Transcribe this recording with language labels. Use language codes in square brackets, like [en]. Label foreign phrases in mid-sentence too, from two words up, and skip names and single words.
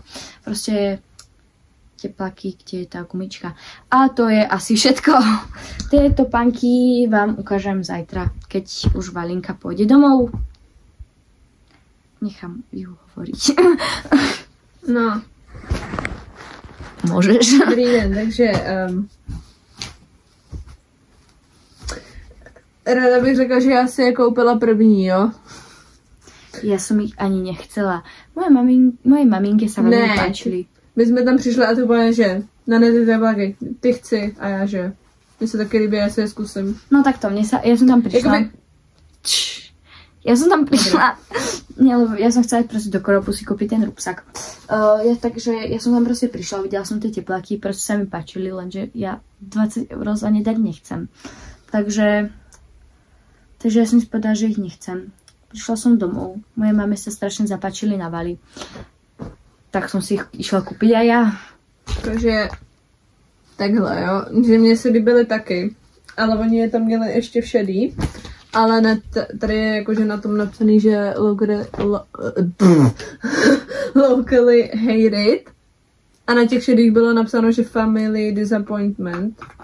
[sk] Proste tepláky, kde je tá gumička. A to je asi všetko. Tieto panky vám ukážem zajtra, keď už Valinka pôjde domov. Nechám ju hovoriť. No. Môžeš. [cs] Dobrý den, takže... Rada bych řekla, že já si je koupila první, jo? [sk] Ja som ich ani nechcela. Moje maminke sa veľmi páčili. [cs] My jsme tam přišli a to bylo, že na ty tepláky, ty chci a já že Mně se taky líbí, já si je zkusím. [sk] No takto, ja som tam prišla. Ja som tam prišla. Nie, lebo ja som chcela proste do Koropu si kúpiť ten rúbsak. Takže ja som tam proste prišla, videla som tie tepláky, proste sa mi páčili, lenže ja 20 € za ne dať nechcem. Takže ja som si povedala, že ich nechcem. Prišla som domov, moje mame sa strašne zapáčili na Bali. Tak som si ich išla kúpiť aj ja. [cs] Takže takhle, jo, že mně se líbily taky, ale oni je tam měli ještě v šedý, ale ne, tady je jakože na tom napsaný, že [en] locally hated [cs] a na těch šedých bylo napsáno, že [en] family disappointment.